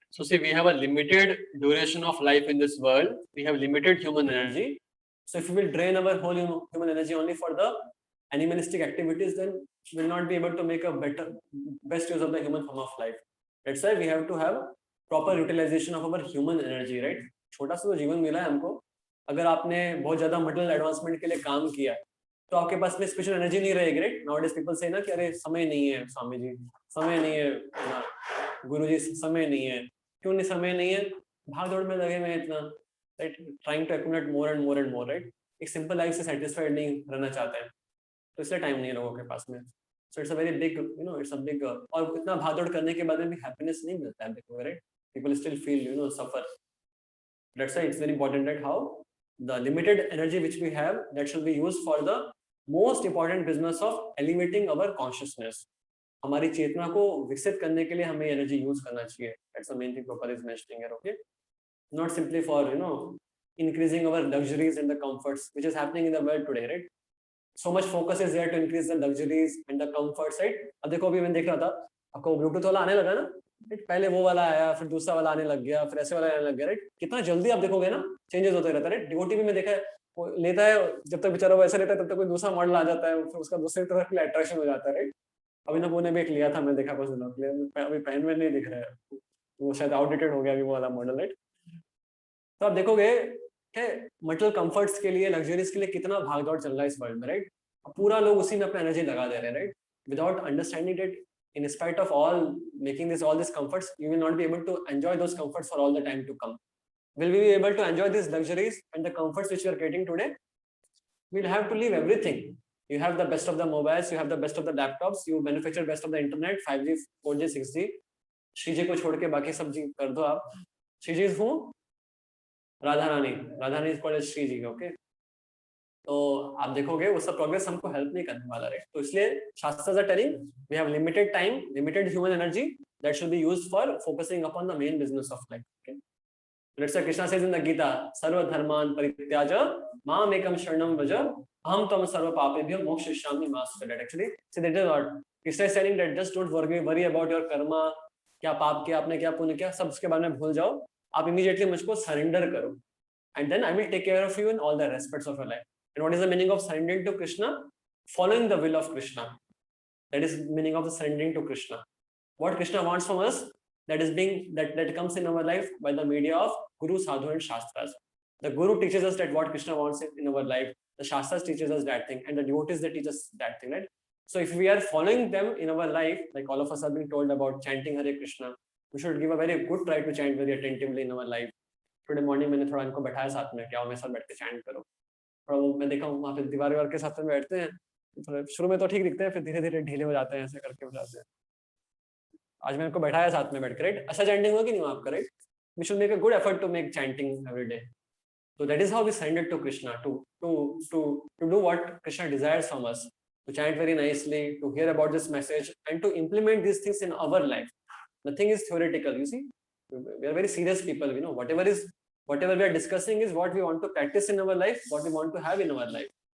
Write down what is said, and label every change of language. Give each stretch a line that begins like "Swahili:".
English: So see, we have a limited duration of life in this world. We have limited human energy. So if we will drain our whole human energy only for the animalistic activities, then we will not be able to make a best use of the human form of life. That's why we have to have proper utilization of our human energy, right?
Hindi: छोटा सा तो जीवन मिला है हमको. अगर आपने बहुत ज्यादा मटेरियल एडवांसमेंट के लिए काम किया तो आपके पास में स्पेशल एनर्जी नहीं रहेगी, राइट? नाउअडेज पीपल से ना कि अरे समय नहीं है स्वामी जी, समय नहीं है गुरु जी, समय नहीं है. क्यों नहीं समय नहीं है? भाग दौड़ में लगे हुए इतना,
English: Right? Trying to accumulate more and more and more, right?
Hindi: एक सिंपल लाइफ से सेटिस्फाइड नहीं रहना चाहते हैं, तो इसलिए टाइम नहीं है लोगों के पास में.
English: so it's a very big, it's a big,
Hindi: और इतना भाग दौड़ करने के बाद में भी हैप्पीनेस नहीं मिलता है, देखो, right?
English: People still feel suffer. That's why it's very important that how the limited energy which we have, that should be used for the most important business of elevating our consciousness.
Hindi: हमारी चेतना को विकसित करने के लिए हमें energy use करना चाहिए.
English: That's the main thing Prabhupada is mentioning here, okay? Not simply for increasing our luxuries and the comforts, which is happening in the world today, right? So much focus is there to increase the luxuries and the comforts, right?
Hindi: अब देखो अभी मैंने देख रहा था, आपको Bluetooth वाला आने लगा ना, पहले वो वाला आया, फिर दूसरा वाला आने लग गया, फिर ऐसे वाला आने लग गया, राइट? कितना जल्दी आप देखोगे ना चेंजेस होते रहता है, राइट? डिवोटी भी में देखा है, वो लेता है, जब तक बेचारा वो ऐसा लेता है तब तक कोई दूसरा मॉडल आ जाता है, फिर उसका दूसरी तरफ के लिए अट्रैक्शन हो जाता है, राइट? अभिनव ने भी एक लिया था, मैं देखा कुछ दिनों के लिए, अभी पहन में नहीं दिख रहा है, वो शायद आउटडेटेड हो गया अभी वो वाला मॉडल, राइट? तो आप देखोगे कि मटेरियल कंफर्ट्स के लिए, लग्जरीज के लिए कितना भाग दौड़ चल रहा है इस वर्ल्ड में, राइट? पूरा लोग उसी में अपना एनर्जी लगा दे रहे हैं, right?
English: Without understanding that in spite of all making all these comforts, you will not be able to enjoy those comforts for all the time to come. Will we be able to enjoy these luxuries and the comforts which we are getting today? We'll have to leave everything. You have the best of the mobiles, you have the best of the laptops, you manufacture best of the internet, 5G, 4G, 6G.
Hindi: Shriji को छोड़ के बाकी सब जी कर दो आप. श्रीजी हूँ Radha Rani is called Shriji, okay? तो आप देखोगे वो सब प्रोग्रेस हमको हेल्प नहीं करने वाला,
English: Right? तो इसलिए शास्त्रास are telling we have limited time, limited human energy that should be used for focusing upon the main business of life, okay? Let's say Krishna says in the Gita,
Sanskrit: सर्व धर्मान परित्याज माम एकम शरणम व्रज अहम त्वं सर्व पापेभ्यो मोक्षयिष्यामि मा शुचः.
English: actually see that is what Krishna is saying, that just don't worry about your karma,
Hindi: क्या पाप किया आपने, क्या पुण्य किया, सब उसके बारे में भूल जाओ. आप इमीडिएटली मुझको सरेंडर करो,
English: And then I will take care of you in all the aspects of your life. And what is the meaning of surrendering to Krishna? Following the will of Krishna. That is meaning of the surrendering to Krishna. What Krishna wants from us, that is being that comes in our life by the media of Guru, Sadhu, and Shastras. The Guru teaches us that what Krishna wants in our life. The Shastras teaches us that thing, and the devotees they teach us that thing, right? So if we are following them in our life, like all of us have been told about chanting Hare Krishna, we should give a very good try to chant very attentively in our life. Today morning
Hindi: मैंने थोड़ा इनको बैठाया साथ में, क्या मेरे साथ बैठ के chant करो. मैं देखा हूँ वहाँ पे दीवार के साथ में बैठते हैं, शुरू में तो ठीक दिखते हैं, फिर धीरे धीरे ढीले हो जाते हैं, ऐसे करके हो जाते हैं. आज मैंने को बैठाया साथ में बैठकर, राइट? अच्छा चैंटिंग होगा कि नहीं आपका, right?
English: We should make a good effort to make chanting every day. So that is how we surrender to Krishna, to do what Krishna desires from us, to chant very nicely, to hear about this message, and to implement these things in our life. Nothing is theoretical. You see, we are very serious people. You know, whatever we are discussing is what we want to practice in our life, what we want to have in our life.